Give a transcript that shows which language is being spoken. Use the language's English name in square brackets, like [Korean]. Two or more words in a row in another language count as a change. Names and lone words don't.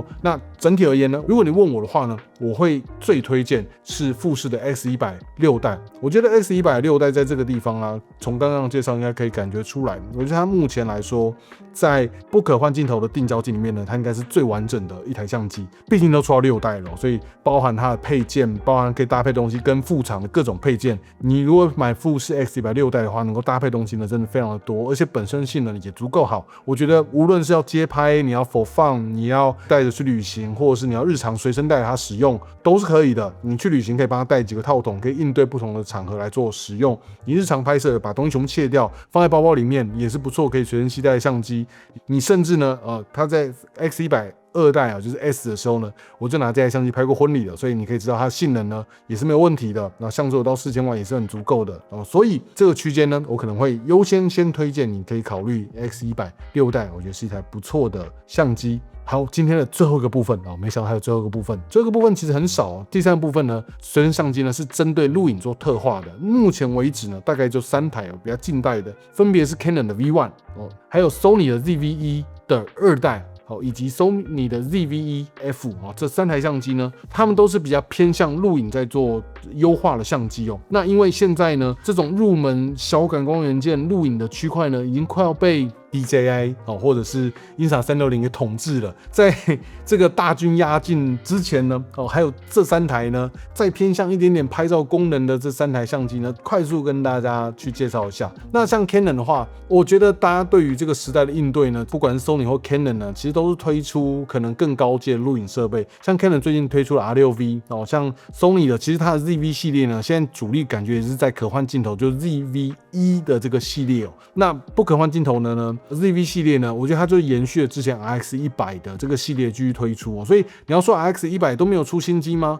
[Chinese] 那整體而言呢，如果你問我的話呢，我會最推薦是富士的 X106代。我覺得 X106 6代在這個地方啊，從剛剛的介紹應該可以感覺出來，我覺得它目前來說，在不可換鏡頭的定焦鏡裡面呢，它應該是最完整的一台相機，畢竟都出到6代了，所以包含它的配件，包含可以搭配東西跟副廠的各種配件，你如果買富士 X100 6代的話，能夠搭配東西呢，真的非常的多，而且本身性能也足夠好。我覺得無論是要街拍，你要 [English] for fun， [Chinese] 你要帶着去旅行，或者是你要日常隨身帶着它使用，都是可以的。你去旅行可以幫它帶幾個套筒，可以應对不同的场合來做使用。你日常拍攝把東西全部切掉，放在包包裡面也是不錯，可以隨身攜带的相機。你甚至呢，它在 X100 2代啊，就是 S 的時候呢，我就拿這台相機拍過婚禮了，所以你可以知道它的性能呢也是沒有問題的，那像素有到4000萬也是很足夠的所以这個區間呢，我可能會優先推薦你可以考慮 X100 6代，我覺得是一台不錯的相機。好，今天的最後一個部分沒想到還有最後一個部分，最後一個部分其實很少第三個部分呢，隨身相機呢是針對錄影做特化的，目前為止呢大概就3台比較近代的，分別是 Canon 的 V1 還有 Sony 的 ZV-E 的2代。以及 Sony 的 ZV-E-F 這3台相機呢，它們都是比較偏向錄影在做優化的相機那因為現在呢，這種入門小感光元件錄影的區塊呢，已經快要被DJI 或者是 Insta360 給統治了。在這個大軍壓境之前呢，還有這3台呢，再偏向一點點拍照功能的這3台相機呢，快速跟大家去介紹一下。那像 Canon 的話，我覺得大家對於這個時代的應對呢，不管是 Sony 或 Canon 呢，其實都是推出可能更高階的錄影設備。像 Canon 最近推出了 R6V 像 Sony 的，其實它的 ZV 系列呢，現在主力感覺也是在可換鏡頭，就是 ZV-E 的這個系列那不可換鏡頭呢，ZV 系列呢，我覺得它就延續了之前 RX100 的這個系列繼續推出所以你要說 RX100 都沒有出新機嗎？